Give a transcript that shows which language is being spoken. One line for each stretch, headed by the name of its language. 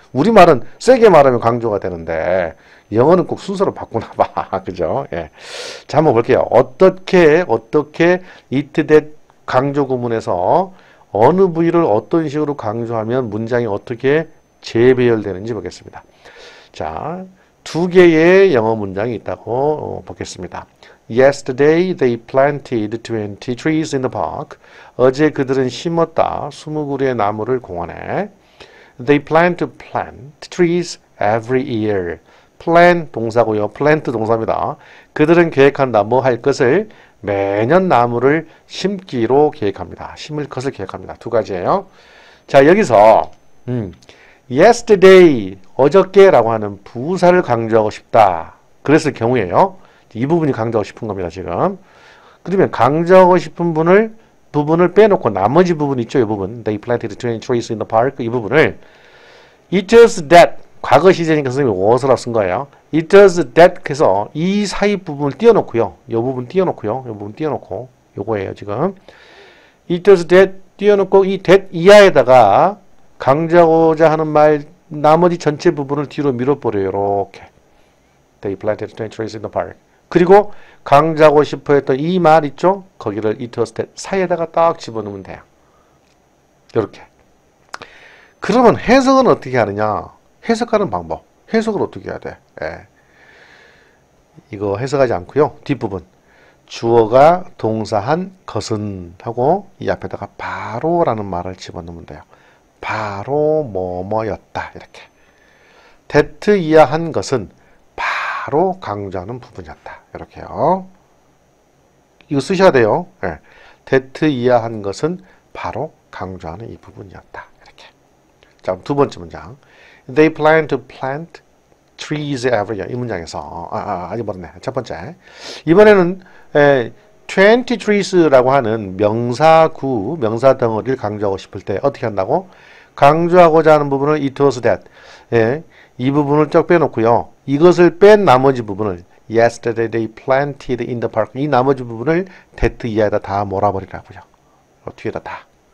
Korean: 우리말은 세게 말하면 강조가 되는데 영어는 꼭 순서로 바꾸나 봐. 그죠? 예. 자, 한번 볼게요. 어떻게 it that 강조 구문에서 어느 부위를 어떤 식으로 강조하면 문장이 어떻게 재배열되는지 보겠습니다. 자, 두 개의 영어 문장이 있다고 보겠습니다.
English: Yesterday they planted 20 trees in the park.
Korean: 어제 그들은 심었다 20그루의 나무를 공원에.
English: They plan to plant trees every year.
Korean: plan 동사고요. plant 동사입니다. 그들은 계획한다. 뭐 할 것을? 매년 나무를 심기로 계획합니다. 심을 것을 계획합니다. 두 가지예요. 자, 여기서 yesterday, 어저께라고 하는 부사를 강조하고 싶다. 그랬을 경우에요. 이 부분이 강조하고 싶은 겁니다, 지금. 그러면 강조하고 싶은 부분을 빼놓고 나머지 부분 있죠, 이 부분.
English: They planted 20 trees in the park.
Korean: 이 부분을 it was that, 과거 시제니까 선생님이 what으로 쓴 거예요. it was that 해서 이 사이 부분을 띄워놓고요. 이 부분 띄워놓고요. 이 부분 띄워놓고 요거예요, 지금. it was that 띄워놓고 이 that 이하에다가 강조하고자 하는 말 나머지 전체 부분을 뒤로 밀어버려요. 이렇게.
English: They planted 20 trees in the park.
Korean: 그리고 강조하고 싶어 했던 이 말 있죠? 거기를 it was that 사이에다가 딱 집어넣으면 돼요. 이렇게. 그러면 해석은 어떻게 하느냐? 해석하는 방법. 해석을 어떻게 해야 돼? 이거 해석하지 않고요. 뒷부분. 주어가 동사한 것은 하고 이 앞에다가 바로라는 말을 집어넣으면 돼요. 바로 뭐뭐였다. 이렇게. that 이하한 것은 바로 강조하는 부분이었다. 이렇게요. 이거 쓰셔야 돼요. that 이하한 것은 바로 강조하는 이 부분이었다. 이렇게. 자, 두 번째 문장.
English: They plan to plant trees every year.
Korean: 이 문장에서 아직 모르네. 첫 번째. 이번에는 20 trees라고 하는 명사구, 명사 덩어리를 강조하고 싶을 때 어떻게 한다고? 강조하고자 하는 부분을 it was that. 이 부분을 쫙 빼놓고요. 이것을 뺀 나머지 부분을
English: Yesterday they planted in the park.
Korean: 이 나머지 부분을 that 이하에다 다 몰아버리라고요. 뒤에다 다.